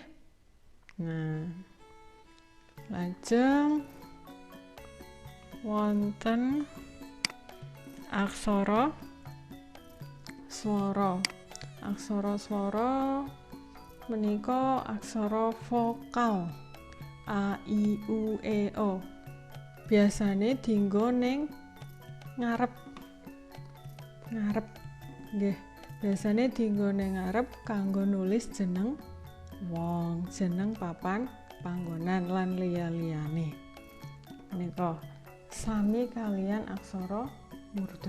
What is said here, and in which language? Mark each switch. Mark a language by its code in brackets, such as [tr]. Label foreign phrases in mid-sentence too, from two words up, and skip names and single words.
[jv] Nah, lajeng wonten aksara swara. Aksara swara menika aksara vokal a, i, u, e, o. Biasane dienggo ning ngarep nggih, biasane dienggo ning ngarep kanggo nulis jeneng wong, jeneng papan panggonan lan liya-liyane. Menika sami kalian aksara murda.